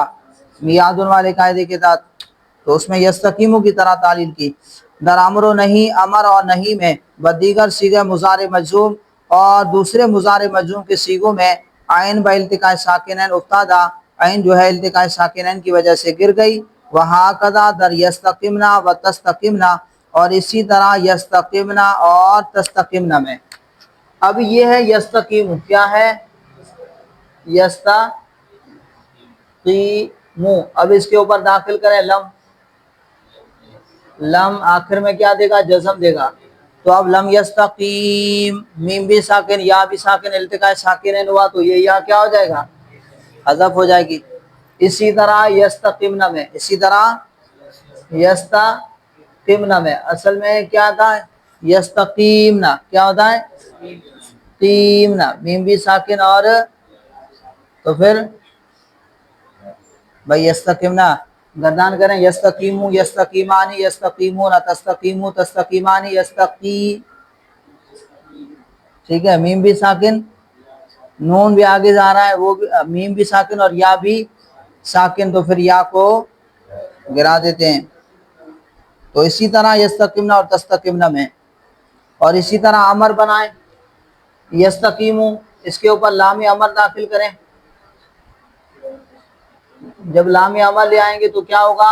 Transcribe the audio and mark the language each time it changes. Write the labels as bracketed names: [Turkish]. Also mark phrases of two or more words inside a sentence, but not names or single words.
[Urdu] میادن والے قاعدے کے تحت، تو اس میں یستقیمو کی طرح تعلیل کی۔ [Persian] در امر و نہیں، [Urdu] امر اور نہیں میں، [Persian] بدیگر صیغہ مضارع مجزوم، [Urdu] اور دوسرے مضارع مجزوم کے صیغوں میں [Persian] عین با التقاء ساکنین افتادہ، [Urdu] عین جو ہے التقاء ساکنین کی وجہ سے گر گئی، [Persian] وہاکذا در یستقمنا و تستقمنا، [Urdu] اور اسی طرح یستقمنا اور تستقمنا میں۔ اب یہ ہے یستقیم، کیا ہے؟ یستقیمو، اب اس کے اوپر داخل کریں لم، لم آخر میں کیا دے گا؟ جزم دے گا، تو اب لم یستقیم، میم بھی ساکن یا بھی ساکن التقاء ساکنین ہوا، تو یہ یا کیا ہو جائے گا؟ حذف ہو جائے گی۔ اسی طرح یستقمنا میں، اسی طرح یستقمنا میں اصل میں کیا تھا؟ یستقیمنا، کیا ہوتا ہے؟ قیمنا، میم بھی ساکن اور تو پھر بھائی یستقمنا گردان کریں، [Arabic] یستقیمو یستقیمانی یستقیمون تستقیمو تستقیمانی یستقی، [Urdu] ٹھیک ہے، میم بھی ساکن، نون بھی آگے جا رہا ہے، وہ بھی میم بھی ساکن اور یا بھی ساکن، تو پھر یا کو گرا دیتے ہیں۔ تو اسی طرح یستقمنا اور تستقمنا میں، اور اسی طرح امر بنائیں، یستقیمو، اس کے اوپر لام امر داخل کریں، جب لام امر لے آئیں گے تو کیا ہوگا؟